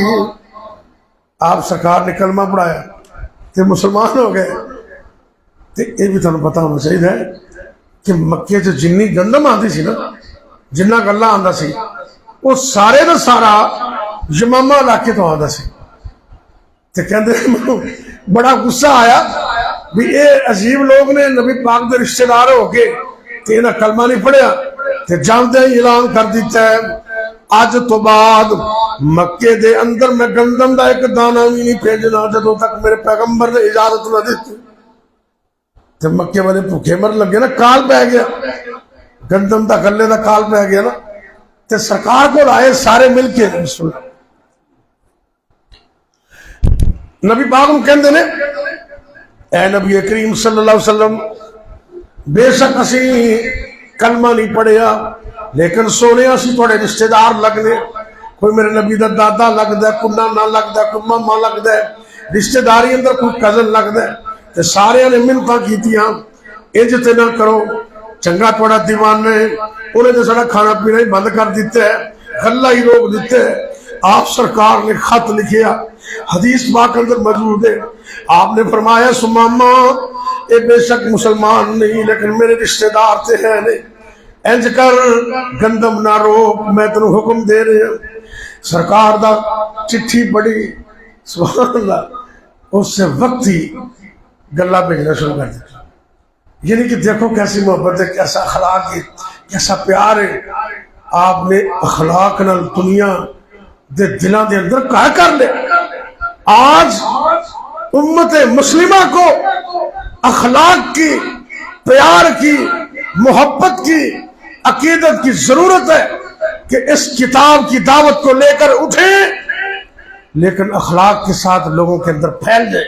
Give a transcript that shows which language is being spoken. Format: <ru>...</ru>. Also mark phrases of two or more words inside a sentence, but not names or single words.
<ur>آپ سرکار نے کلمہ پڑھایا تے مسلمان ہو گئے. تے یہ بھی تمہیں پتا ہونا چاہیے کہ مکے چ جنی گندم آتی سی نا,</ur> <pa>جنہ گلا آندا سی وہ سارے دا سارا یمامہ علاقے تو آندا سی. تے کہندے بڑا غصہ آیا بھی اے عجیب لوگ نے نبی پاک دے رشتہ دار ہو کے تے انہاں کلمہ نہیں پڑھیا تے جاندے ہی اعلان کر دیتا ہے اج تو بعد مکے دے اندر میں گندم دا ایک دانہ بھی نہیں بھیجنا جدوں تک میرے پیغمبر نے اجازت نہ دیتی. تے مکے والے بھوکے مر لگے نا, کال پہ گیا گندم دا گلے دا کال پہ گیا نا. تے سرکار کو آئے سارے مل کے بسم اللہ نبی پاک نوں کہندے نے اے نبی کریم</pa> <ar>صلی اللہ علیہ وسلم</ar> <pa>بے شک اسی کلمہ نہیں پڑھیا لیکن سونے اسی تھوڑے رشتہ دار لگنے، کوئی میرے نبی دا دادا لگدا ہے، کوئی نانا لگدا ہے، کوئی ماما لگدا ہے، رشتہ داری اندر کوئی کزن لگدا ہے، تے سارے نے منتاں کیتیاں انج تے نہ کرو، چنگا تھوڑا دیوان ہے انہیں تو سارا کھانا پینا ہی بند کر دیتا ہے، غلہ ہی روک دیتا ہے۔ آپ سرکار نے خط لکھیا، حدیث پاک اندر موجود ہے، آپ نے فرمایا سماما اے بے شک مسلمان نہیں لیکن میرے رشتہ دار تے ہیں نہیں، انج کر گندم نہ روک، میں تینوں حکم دے رہے ہیں۔ سرکار دا چٹھی پڑھی، سبحان اللہ، اس سے وقت ہی گلہ بھیجنا شروع کر دیا۔</pa> <ur>یعنی کہ دیکھو کیسی محبت ہے، کیسا اخلاق ہے، کیسا پیار ہے۔</ur> <pa>آپ نے اخلاق نال دنیا دے دلاں دے اندر کہا کر لے۔</pa> <ur>آج امت مسلمہ کو اخلاق کی، پیار کی، محبت کی، عقیدت کی ضرورت ہے کہ اس کتاب کی دعوت کو لے کر اٹھیں لیکن اخلاق کے ساتھ لوگوں کے اندر پھیل جائے۔</ur>